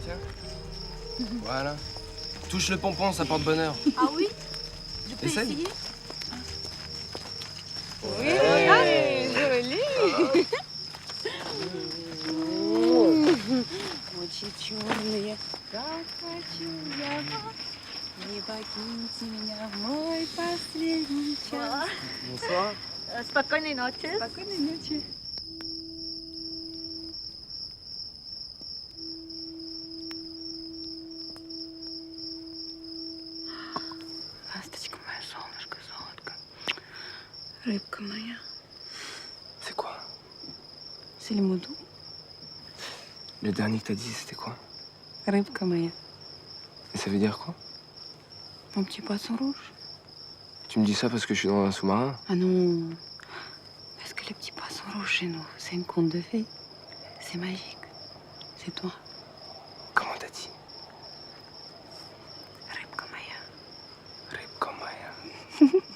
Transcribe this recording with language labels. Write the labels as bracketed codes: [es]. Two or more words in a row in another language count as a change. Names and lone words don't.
[fr] Voilà. Touche le pompon, ça porte bonheur. Ah oui? Je peux Essaye. essayer? Oui, joli. [ru] Очень черные, как хочу я вас. Не покиньте меня в мой последний час. [fr] Bonsoir. [pl] Spokojnej nocy. [ru] Спокойной ночи. Ласточка моя, солнышко, золотко. Рыбка моя. [fr] C'est quoi? C'est le mot doux. Le dernier que t'as dit, c'était quoi? [ru] Рыбка моя. [fr] Et ça veut dire quoi? Mon petit poisson rouge. Tu me dis ça parce que je suis dans un sous-marin? Ah non. Parce que le petit poisson rouge chez nous, c'est une conte de fées. C'est magique. C'est toi. Comment t'as dit? [ru] Рыбка моя. Рыбка моя.